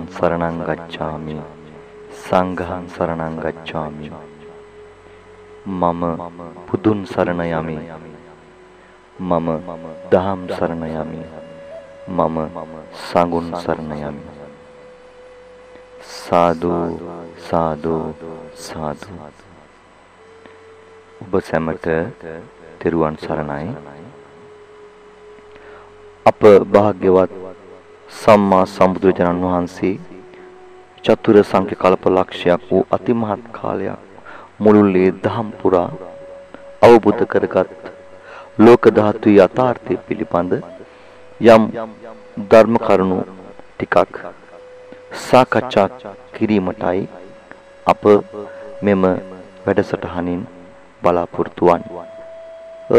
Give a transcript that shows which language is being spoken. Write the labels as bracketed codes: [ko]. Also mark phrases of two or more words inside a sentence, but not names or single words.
[pi] शरणं गच्छामि संघं शरणं गच्छामि मम बुद्धं शरण यामि मम धम्मं शरण यामि मम संघं शरण यामि साधु साधु साधु [si] ඔබ සැමට තෙරුවන් සරණයි. අප භාග්‍යවත් සම්මා සම්බුදුරජාණන් වහන්සේ චතුර සංඛ්‍ය කල්ප ලක්ෂයක් වූ අතිමහත් කාලයක් මුළුල්ලේ දහම් පුරා අවබෝධ කරගත් ලෝක ධාතුවේ යථාර්ථය පිළිබඳ යම් ධර්ම කරුණු ටිකක් සාකච්ඡා කිරීමටයි අප මෙම වැඩසටහනින් බලාපොරොත්තු වන්නේ.